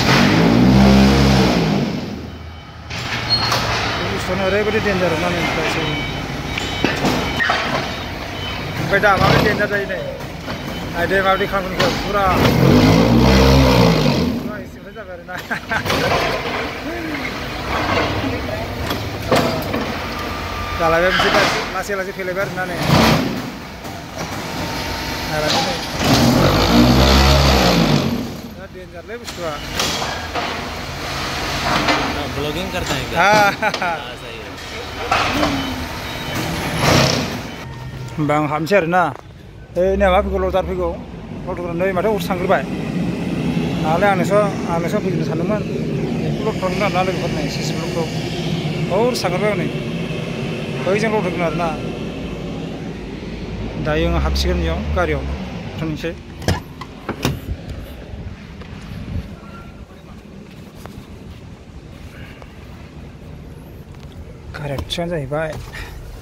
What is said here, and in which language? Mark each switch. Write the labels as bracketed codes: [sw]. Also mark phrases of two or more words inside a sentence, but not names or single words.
[brx] बुस्थुआनो ओरैबायदि डेन्जार ना नै दास ओमफ्राय दा माबायदि डेन्जार जायो नै नायदो माबायदि खामानिखौ फुरा एसेनिफ्राय जाबाय आरोना जालायबाय मोनसे लासै फैलायबाय आरोना नै डेंजरलै बुस्थुआ [hi] ब्लॉगिंग करता है क्या? सही है [brx] होमबा आं हाबनोसै आरोना नै माबा फैगौ लटार फैगौ लटार नै माथो हर थांग्रोबाय नालाय आंनोसो फैनो सानदोंमोन लट थांगोन आरोना लोगोफोर नै सिसि ब्लकखौ हर थांग्रोबाय हनै बैजों लट होगोन आरोना दायो आं हाबसिगोन बेयाव गारियाव थांनोसै गारिया थिगानो जाहैबाय